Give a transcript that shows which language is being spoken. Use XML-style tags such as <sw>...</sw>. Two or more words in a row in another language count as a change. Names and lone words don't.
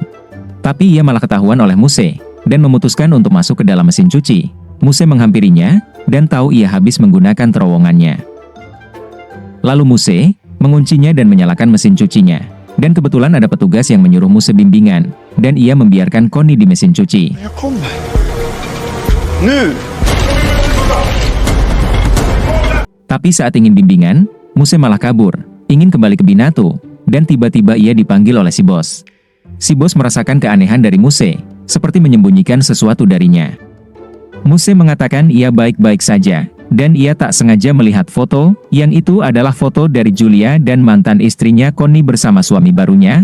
<id>Tapi ia malah ketahuan oleh Muse, dan memutuskan untuk masuk ke dalam mesin cuci. Muse menghampirinya, dan tahu ia habis menggunakan terowongannya. Lalu Muse menguncinya dan menyalakan mesin cucinya. Dan kebetulan ada petugas yang menyuruh Muse bimbingan, dan ia membiarkan Connie di mesin cuci.</id> <sv>Jag kommer. Nu!</sv> <id>Tapi saat ingin bimbingan, Muse malah kabur, ingin kembali ke Binato, dan tiba-tiba ia dipanggil oleh si bos. Si bos merasakan keanehan dari Muse, seperti menyembunyikan sesuatu darinya. Muse mengatakan ia baik-baik saja, dan ia tak sengaja melihat foto, yang itu adalah foto dari Julia dan mantan istrinya Connie bersama suami barunya.</id>